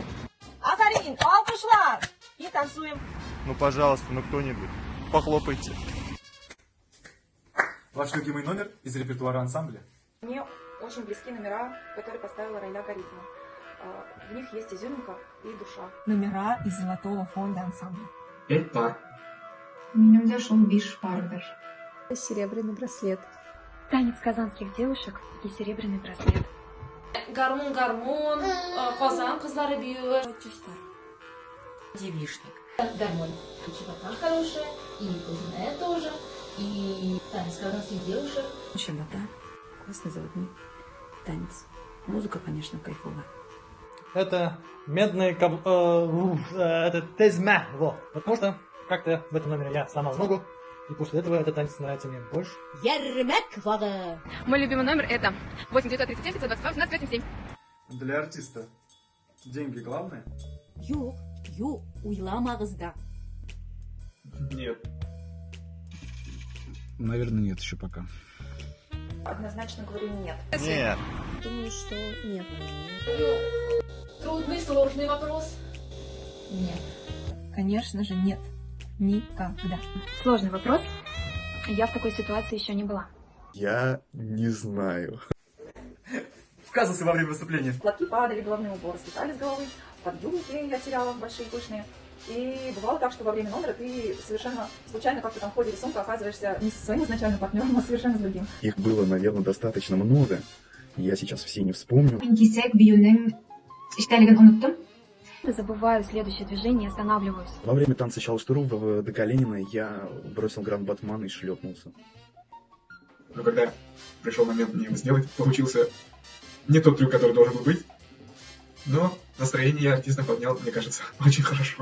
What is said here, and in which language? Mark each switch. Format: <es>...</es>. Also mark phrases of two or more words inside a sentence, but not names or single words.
<tt>Ахарин, алкышлар!</tt> <ru>И танцуем. Ну, пожалуйста, ну кто-нибудь, похлопайте. Ваш любимый номер из репертуара ансамбля? Мне очень близки номера, которые поставила Райля Гарипова. В них есть изюминка и душа. Номера из золотого фонда ансамбля. 5 пар.</ru> <tt>Минем дә шул 5 пардыр.</tt> <ru>Серебряный браслет. Танец казанских девушек и серебряный браслет.</ru> <tt>Гармун, казан кызлары биюе.</tt> <ru>Девишник. Гармонь. И чистота хорошая, и кузная тоже, и танец казанских девушек. Чистота. Классный заводной танец. Музыка, конечно, кайфовая. Это медный это тезмя, вот. Потому что как-то в этом номере я сломал ногу, и после этого этот танец нравится мне больше.</ru> <tt>Ярмәк вагы.</tt> <ru>Мой любимый номер это 8937 522 1887. Для артиста деньги главное?</ru> <tt>Юк, уйламагыз да.</tt> <ru>Нет. Наверное, нет еще пока. Однозначно говорю нет. Нет. Думаю, что нет. Трудный, сложный вопрос. Нет. Конечно же, нет. Никогда. Сложный вопрос. Я в такой ситуации еще не была. Я не знаю. В казусы во время выступления. Платки падали, головные уборы слетали с головы, подъюбники я теряла большие, пышные. И бывало так, что во время номера ты совершенно случайно как-то там в ходе рисунка оказываешься не со своим изначальным партнером, а совершенно с другим. Их было, наверное, достаточно много. Я сейчас все не вспомню.</ru> <tt>Мин кисәк биюнең эчтәлеген оныттым.</tt> <ru>Забываю следующее движение и останавливаюсь. Во время танца Чалштуру в до Калинина я бросил гранд-батман и шлепнулся. Но когда пришел момент мне его сделать, получился не тот трюк, который должен был быть. Но настроение я артиста поднял, мне кажется, очень хорошо.</ru>